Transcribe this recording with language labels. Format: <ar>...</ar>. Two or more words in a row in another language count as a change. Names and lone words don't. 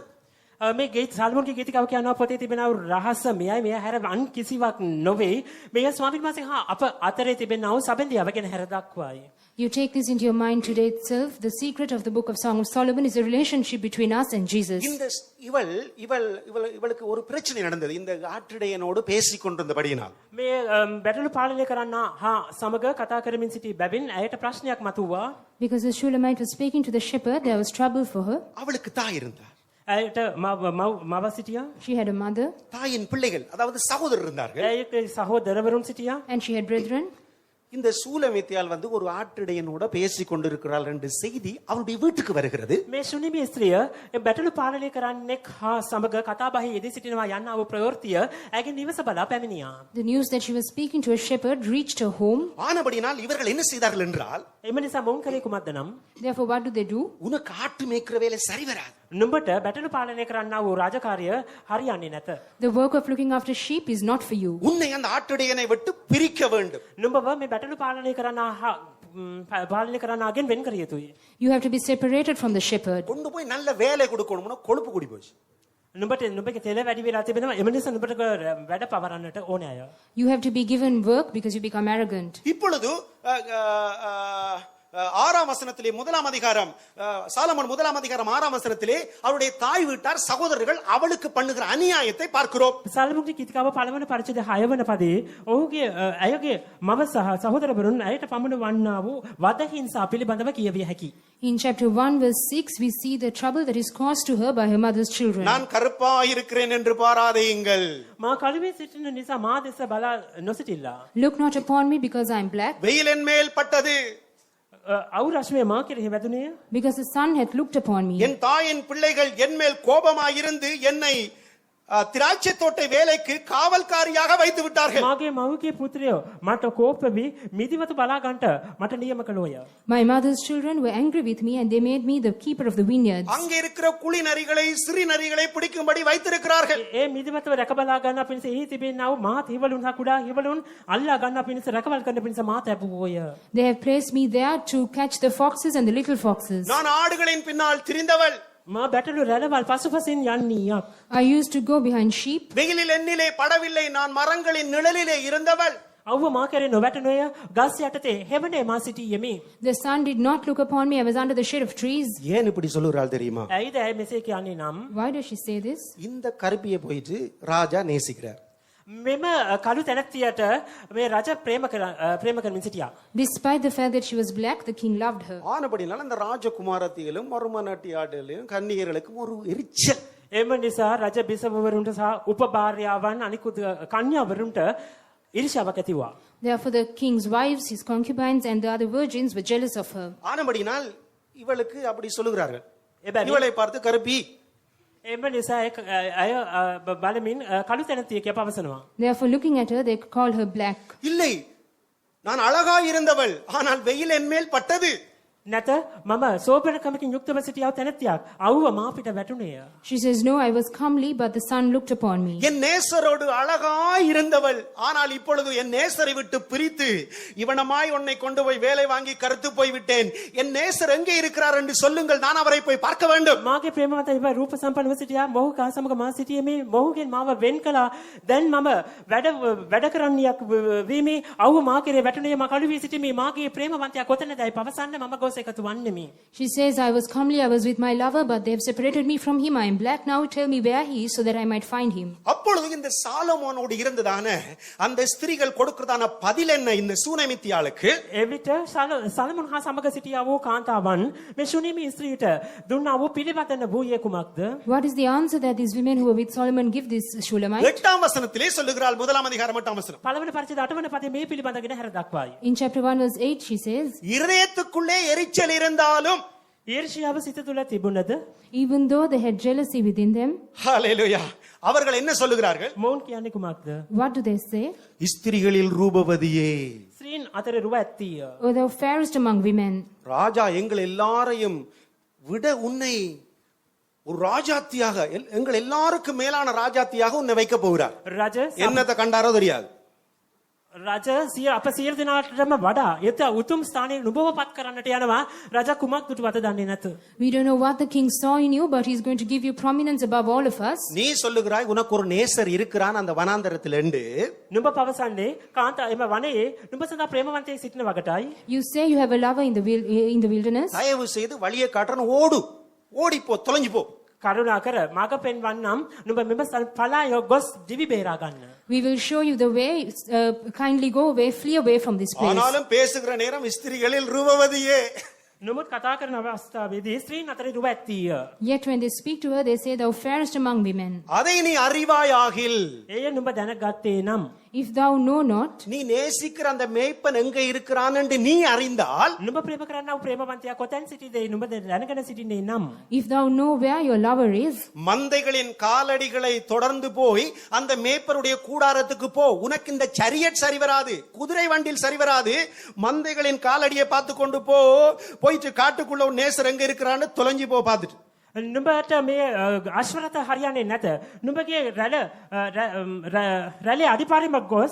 <si>මේ ගීත සල්මෝන්ගේ ගීතිකාව කියනවා පොතේ තිබෙන රහස මෙයයි මෙය හැර අන් කිසිවක් නොවේ. මෙය ස්වාමීන් වහන්සේ හා අප අතරේ තිබෙන වූ සැබඳියාව ගැන හැර දක්වයි.</si> <en>You take this into your mind today itself. The secret of the book of Song of Solomon is a relationship between us and Jesus.</en> <ta>இந்த இவளுக்கு ஒரு பிரச்சனை நடந்தது. இந்த ஆற்றிடையனோடு பேசிக் கொண்டிருந்தபடியினால்</ta> <si>මේ බැටළු පාලනය කරන්න හා සමග කතා කරමින් සිටි බැවින් ඇයට ප්‍රශ්නයක් මතුවා.</si> <en>Because the Shulamite was speaking to the shepherd, there was trouble for her.</en> <ta>அவளுக்கு தாய் இருந்தார்.</ta> <si>ඇයට මව සිටියා.</si> <en>She had a mother</en> <ta>தாயின் பிள்ளைகள், அதாவது சகோதரர் இருந்தார்கள்.</ta> <si>ඇයට සහෝදරවරුන් සිටියා.</si> <en>and she had brethren.</en> <ta>இந்த சூலமித்தியால் ஒரு ஆற்றிடையனோட பேசிக் கொண்டிருக்கிறாள் என்ற செய்தி அவருடைய வீட்டுக்கு வருகிறது.</ta> <si>මේ ශුනිමි ස්ත්‍රිය බැටළු පාලනය කරන්නෙක් හා සමග කතාබහේ යෙදී සිටිනවා යන්නා වූ ප්‍රවෘත්තිය ඇගේ නිවස බලා පැමිණියා.</si> <en>The news that she was speaking to a shepherd reached her home.</en> <ta>ஆனபடினால் இவர்கள் என்ன செய்தார்கள் என்றால்,</ta> <si>එම නිසා මොවුන් කලේ කුමක්ද නම්</si> <en>Therefore, what do they do?</en> <ta>உனக்கு ஆட்டு மேய்க்கிற வேலை சரி வராது.</ta> <si>නුඹට බැටළු පාලනය කරන්නා වූ රාජකාරිය හරියන්නේ නැත.</si> <en>The work of looking after sheep is not for you.</en> <ta>உன்னை அந்த ஆட்டிடையனை விட்டு பிரிக்க வேண்டும்.</ta> <si>නුඹව මේ බැටළු පාලනය කරන්නාගෙන් වෙන් කර යුතුයි.</si> <en>You have to be separated from the shepherd.</en> <ta>கொண்டு போய் நல்ல வேலை கொடுக்கணும்னா கொழுப்பு கூடி போச்சு.</ta> <si>නුඹගේ තෙල වැඩි වෙලා තිබෙනවා. එම නිසා නුඹට වැඩ පවරන්නට ඕනේ අය.</si> <en>You have to be given work because you become arrogant.</en> <ta>இப்பொழுது ஆறாம் வசனத்திலே முதலாம் அதிகாரம் சாலமோன் முதலாம் அதிகாரம் 6ஆம் வசனத்திலே அவருடைய தாய் வீட்டார் சகோதரர்கள் அவளுக்கு பண்ணுகிற அநியாயத்தை பார்க்கிறோம்.</ta> <si>සල්මුගේ කීතිකාව පළවන පරිච්ඡේද 6 වන පදේ ඔහුගේ ඇයගේ මව සහ සහෝදරවරුන් ඇයට පමුණු වන්නා වූ වද හිංසා පිළිබඳව කියවිය හැකි.</si> <en>In chapter 1 verse 6 we see the trouble that is caused to her by her mother's children.</en> <ta>நான் கருப்பாய் இருக்கிறேன் என்று பாராதேயுங்கள்.</ta> <si>මා කළුවේ සිටින නිසා මා දෙස බලා නොසිටිල්ලා.</si> <en>Look not upon me because I am black,</en> <ta>வெயில் என் மேல் பட்டது,</ta> <si>අවු රශ්මිය මා කෙරෙහි වැදුනේය.</si> <en>because the sun hath looked upon me.</en> <ta>என் தாயின் பிள்ளைகள் என் மேல் கோபமாயிருந்து என்னை திராட்சை தோட்ட வேலைக்கு காவல்காரியாக வைத்து விட்டார்கள்.</ta> <si>මාගේ මව්ගේ පුත්‍රයෝ මට කෝපවි මිදිවත බලා ගන්නට මට නියම කළෝය.</si> <en>My mother's children were angry with me and they made me the keeper of the vineyards.</en> <ta>அங்கே இருக்கிற குழி நரிகளை சிறு நரிகளை பிடிக்கும்படி வைத்திருக்கிறார்கள்.</ta> <si>ඒ මිදිවතව රැක බලා ගන්න පිණිස එහි තිබෙනා වූ මහත් හිවලුන් හා කුඩා හිවලුන් අල්ලා ගන්න පිණිස රැකවල් කරන පිණිස මා තැබුවෝය.</si> <en>They have placed me there to catch the foxes and the little foxes.</en> <ta>நான் ஆடுகளின் பின்னால் திரிந்தவள்,</ta> <si>මා බැටළු රැළවල් පසුපසින් යන්නීයක්.</si> <en>I used to go behind sheep.</en> <ta>வெயிலில் என்னிலே படவில்லை, நான் மரங்களின் நிழலிலே இருந்தவள்.</ta> <si>අව්ව මා කෙරේ නොවැටුණේය. ගස් යටතේ හෙවණේ මා සිටියෙමි.</si> <en>The sun did not look upon me. I was under the shade of trees.</en> <ta>ஏன் இப்படி சொல்லுறாள் தெரியுமா?</ta> <si>ඇයිද ඇය මෙසේ කියන්නේ නම්</si> <en>Why does she say this?</en> <ta>இந்த கருப்பியை போயிட்டு ராஜா நேசிக்கிறார்.</ta> <si>මෙම කළු තැනැත්තියට මේ රජ ප්‍රේම කරමින් සිටියා.</si> <en>Despite the fact that she was black, the king loved her.</en> <ta>ஆனபடினால அந்த ராஜகுமாரத்திகளும் மருமநாட்டியாடுகளும் கன்னியர்களுக்கும் ஒரு எரிச்சல்.</ta> <si>එම නිසා රජ බිසවවරුන්ට සහ උපභාර්යාවන් අනිකුත් කන්‍යාවරුන්ට ඊර්ෂ්‍යාවක් ඇති වුණා.</si> <en>Therefore, the king's wives, his concubines, and the other virgins were jealous of her.</en> <ta>ஆனபடினால் இவளுக்கு அப்படி சொல்லுகிறார்கள்.</ta> <si>එබැවින්</si> <ta>இவளை பார்த்து கருப்பி,</ta> <si>එම නිසා අය බලමින් කළු තැනැත්තිය කියා පවසනවා.</si> <en>Therefore, looking at her, they called her black.</en> <ta>இல்லை நான் அழகாய் இருந்தவள், ஆனால் வெயில் என் மேல் பட்டது.</ta> <si>නැත මම සෝබනකමකින් යුක්තව සිටියව තැනැත්තියක් අවුව මා පිට වැටුණේය.</si> <en>She says, no, I was comely, but the sun looked upon me.</en> <ta>என் நேசரோடு அழகாய் இருந்தவள், ஆனால் இப்பொழுது என் நேசரை விட்டு பிரித்து இவனமாய் உன்னை கொண்டு போய் வேலை வாங்கி கருத்து போய் விட்டேன். என் நேசர் எங்கே இருக்கிறார் என்று சொல்லுங்கள், நான் அவரை போய் பார்க்க வேண்டும்.</ta> <si>මාගේ ප්‍රේමවන්ත ඉව රූප සම්පන්නව සිටියා. මොහු කා සමග මා සිටියෙමි. මොහුගෙන් මාව වෙන් කළා. දැන් මම වැඩ කරන්නියක් වීමේ අවුව මා කෙරේ වැටුණේ. මා කළු වී සිටිමි. මාගේ ප්‍රේමවන්තයා කොතැනදයි පවසන්න මම ගොස් එකතු වන්නෙමි.</si> <en>She says, I was comely, I was with my lover, but they have separated me from him. I am black. Now tell me where he is so that I might find him.</en> <ta>அப்பொழுது இந்த சாலமோனோடு இருந்ததான அந்த ஸ்திரீகள் கொடுக்கிறதான பதில் என்ன இந்த சூனமித்தியாளுக்கு?</ta> <si>එවිට සලමුන් හා සමග සිටියා වූ කාන්තාවන් මේ ශුනීමි ස්ත්‍රීට දුන්නා වූ පිළිවදන වූයේ කුමක්ද?</si> <en>What is the answer that these women who were with Solomon give this Shulamite?</en> <ta>8ஆம் வசனத்திலே சொல்லுகிறாள். முதலாம் அதிகாரம் 8ஆம் வசனம்.</ta> <si>පළවෙනි පරිච්ඡේද 8 වන පදයේ මේ පිළිබඳගෙන හැර දක්වයි.</si> <en>In chapter 1 verse 8 she says,</en> <ta>இருதயத்துக்குள்ளே எரிச்சல் இருந்தாலும்,</ta> <si>ඊර්ෂ්‍යාව සිත තුළ තිබුණද</si> <en>even though they had jealousy within them,</en> <ta>ஹalleluya, அவர்கள் என்ன சொல்லுகிறார்கள்?</ta> <si>මොවුන් කියන්නේ කුමක්ද?</si> <en>what do they say?</en> <ta>ஸ்திரீகளில் ரூபவதியே,</ta> <si>ස්ත්‍රීන් අතර රුව ඇත්තිය.</si> <en>O thou fairest among women,</en> <ta>ராஜா எங்கள் எல்லாரையும் விட உன்னை ஒரு ராஜாத்தியாக, எங்கள் எல்லாருக்கும் மேலான ராஜாத்தியாக உன்னை வைக்க போகிறார்.</ta> <si>රජ</si> <ta>என்னத்தை கண்டாரோ தெரியாது.</ta> <si>අප සියලු දෙනාටම වඩා එත උතුම් ස්ථානයේ නුඹව පත් කරන්නට යනවා. රජ කුමක් දුටුවද දන්නේ නැත.</si> <en>we don't know what the king saw in you, but he's going to give you prominence above all of us.</en> <ta>நீ சொல்லுகிறாய் உனக்கு ஒரு நேசர் இருக்கிறான் அந்த வனாந்தரத்தில் என்று.</ta> <si>නුඹ පවසන්නේ කාන්තා එම වනයේ නුඹ සදා ප්‍රේමවන්තයෙක් සිටින වගටයි.</si> <en>You say you have a lover in the wilderness.</en> <ta>தயவு செய்து வழியை காட்டுறன்னு ஓடு, ஓடிப்போ, தொலைஞ்சு போ.</ta> <si>කරුණා කර මග පෙන්වන්නම්. නුඹ මෙම පලාය ගොස් දිවි බේරා ගන්න.</si> <en>We will show you the way. Kindly go away, flee away from this place.</en> <ta>ஆனாலும் பேசுகிற நேரம் ஸ்திரீகளில் ரூபவதியே.</ta> <si>නමුත් කතා කරන අවස්ථාවේදී ස්ත්‍රීන් අතර රුව ඇත්තිය.</si> <en>Yet when they speak to her, they say, thou fairest among women.</en> <ta>அதை நீ அறிவாயாகில்,</ta> <si>එය නුඹ දැනගත්තේ නම්</si> <en>If thou know not,</en> <ta>நீ நேசிக்கிற அந்த மேய்ப்பன் எங்க இருக்கிறான் என்று நீ அறிந்தால்,</ta> <si>නුඹ ප්‍රේම කරන්නා වූ ප්‍රේමවන්තයා කොතැන් සිටිදේ නුඹ දැනගෙන සිටින්නේ නම්</si> <en>if thou know where your lover is,</en> <ta>மந்தைகளின் காலடிகளை தொடர்ந்து போய் அந்த மேய்ப்பருடைய கூடாரத்துக்கு போ. உனக்கு இந்த சரியட் சரி வராது, குதிரை வண்டில் சரி வராது. மந்தைகளின் காலடியை பார்த்து கொண்டு போயிட்டு காட்டுக்குள்ள ஒரு நேசர் எங்க இருக்கிறான்னு தொலைஞ்சு போ பார்த்துட்டு.</ta> <si>නුඹට මේ අශ්වරත හරියන්නේ නැත. නුඹගේ රැළේ අඩිපාරිමක් ගොස්</si>